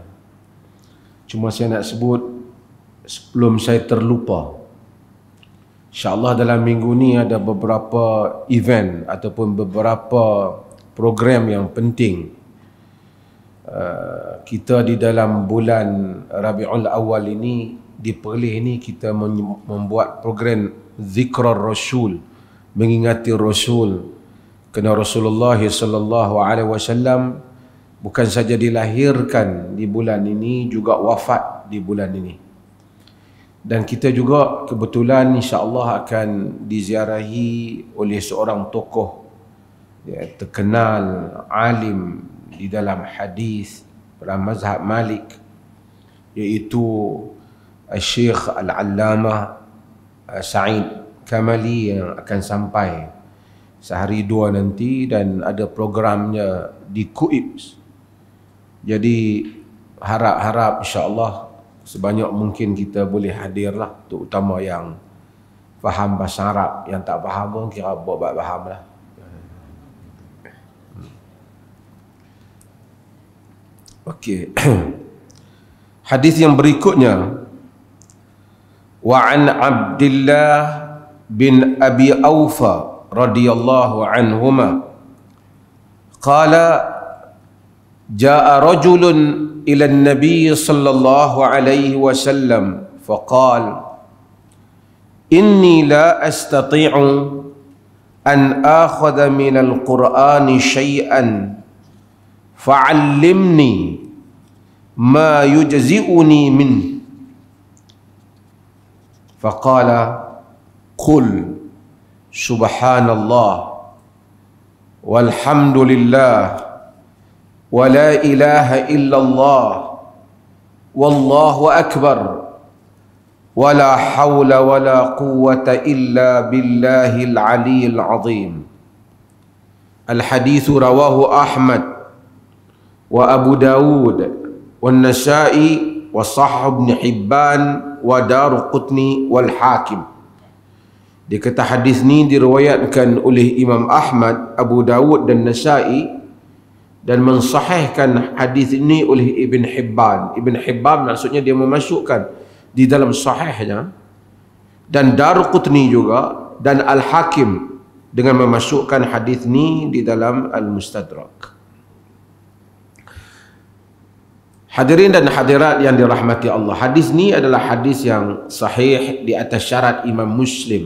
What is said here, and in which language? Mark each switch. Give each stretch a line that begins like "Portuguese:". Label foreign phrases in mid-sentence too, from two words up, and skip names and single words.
Malay: Cuma saya nak sebut sebelum saya terlupa, InsyaAllah dalam minggu ni ada beberapa event ataupun beberapa program yang penting. Kita di dalam bulan Rabiul Awal ini, di Perlis ini, kita membuat program Zikrar Rasul, mengingati Rasul. Kerana Rasulullah
Arabic: صلى الله عليه وسلم
Malay: bukan saja dilahirkan di bulan ini, juga wafat di bulan ini. Dan kita juga kebetulan insya-Allah akan diziarahi oleh seorang tokoh terkenal, alim di dalam hadis dalam mazhab Malik, iaitu Syekh Al-Allamah Sa'id Kamali, yang akan sampai sehari dua nanti, dan ada programnya di Kuibs. Jadi harap-harap insya-Allah sebanyak mungkin kita boleh hadirlah, terutama yang faham bahasa Arab. Yang tak faham pun kira buat faham lah. Okey. Hadis yang berikutnya,
Arabic: وعن عبد الله بن أبي أوفى رضي الله عنهما قال جاء رجل إلى النبي صلى الله عليه وسلم فقال إني لا أستطيع أن آخذ من القرآن شيئا فعلمني ما يجزئني من. فقال قل سبحان الله والحمد لله ولا إله إلا الله والله أكبر ولا حول ولا قوة إلا بالله العلي العظيم. الحديث رواه أحمد وأبو داود والنسائي وصحيح ابن حبان والدارقطني والحاكم.
Malay: Dia kata hadis ni diriwayatkan oleh Imam Ahmad, Abu Dawud dan Nasa'i, dan mensahihkan hadis ini oleh Ibn Hibban. Ibn Hibban maksudnya dia memasukkan di dalam sahihnya, dan Daruqutni juga, dan Al-Hakim dengan memasukkan hadis ni di dalam Al-Mustadrak. Hadirin dan hadirat yang dirahmati Allah, hadis ni adalah hadis yang sahih di atas syarat Imam Muslim.